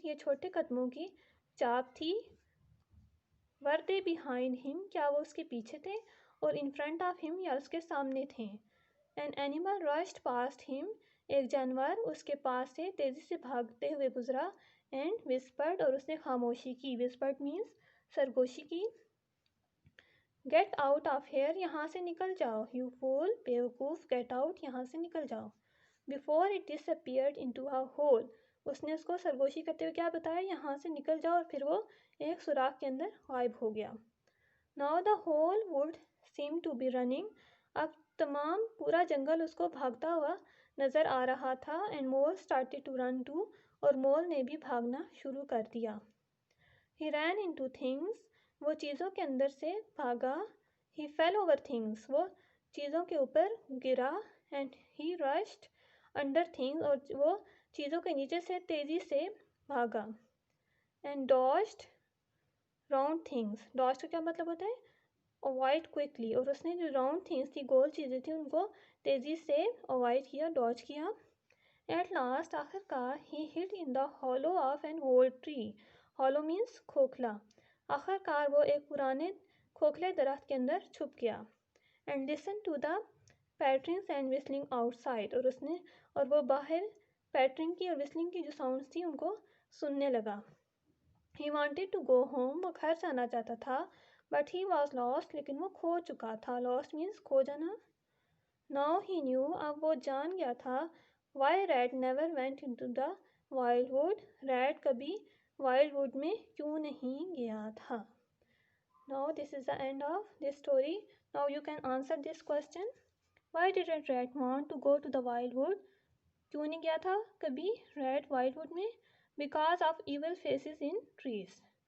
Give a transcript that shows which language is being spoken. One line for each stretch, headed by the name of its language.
Urdu: یہ چھوٹے قدموں کی چاپ تھی.
English: Were they behind him?
Urdu: کیا وہ اس کے پیچھے تھے؟ اور
English: in front of him
Urdu: یا اس کے سامنے تھے.
English: An animal rushed past him.
Urdu: ایک جانور اس کے پاس سے تیزی سے بھاگتے ہوئے گزرا.
English: And whispered.
Urdu: اور اس نے خاموشی کی.
English: Whispered means
Urdu: سرگوشی کی.
English: Get out of here.
Urdu: یہاں سے نکل جاؤ.
English: You fool.
Urdu: بیوقوف.
English: Get out.
Urdu: یہاں سے نکل جاؤ.
English: Before it disappeared into a hole.
Urdu: اس نے اس کو سرگوشی کرتے ہوئے کیا بتایا؟ یہاں سے نکل جاؤ. اور پھر وہ ایک سوراخ کے اندر غائب ہو گیا.
English: Now the whole wood seemed to be running.
Urdu: اب تمام پورا جنگل اس کو بھاگتا ہوا نظر آ رہا تھا.
English: And Mole started to run too.
Urdu: اور مول نے بھی بھاگنا شروع کر دیا.
English: He ran into things.
Urdu: وہ چیزوں کے اندر سے بھاگا.
English: He fell over things.
Urdu: وہ چیزوں کے اوپر گرا.
English: And he rushed under things.
Urdu: اور وہ چیزوں کے نیچے سے تیزی سے بھاگا.
English: And dodged round things.
Urdu: Dodged کا کیا مطلب ہوتا ہے؟
English: Avoid quickly.
Urdu: اور اس نے جو round things تھی, گول چیزیں تھیں, ان کو تیزی سے avoid کیا, dodge کیا.
English: At last,
Urdu: آخر کار,
English: he hid in the hollow of an old tree. Hollow means
Urdu: کھوکھلا. آخر کار وہ ایک پرانے کھوکھلے درخت کے اندر چھپ گیا.
English: And listened to the patterings and whistling outside.
Urdu: اور وہ باہر پیٹرنگ کی اور وسلنگ کی جو ساؤنڈس تھی ان کو سننے لگا.
English: He wanted to go home.
Urdu: وہ گھر جانا چاہتا تھا.
English: But he was lost.
Urdu: لیکن وہ کھو چکا تھا.
English: Lost means
Urdu: کھو جانا.
English: Now he knew.
Urdu: اب وہ جان گیا تھا.
English: Why Rat never went into the wildwood.
Urdu: Rat کبھی wildwood میں کیوں نہیں گیا تھا.
English: Now this is the end of this story. Now you can answer this question. Why didn't Rat want to go to the wildwood?
Urdu: کیوں نہیں گیا تھا کبھی Rat wildwood میں?
English: Because of evil faces in trees.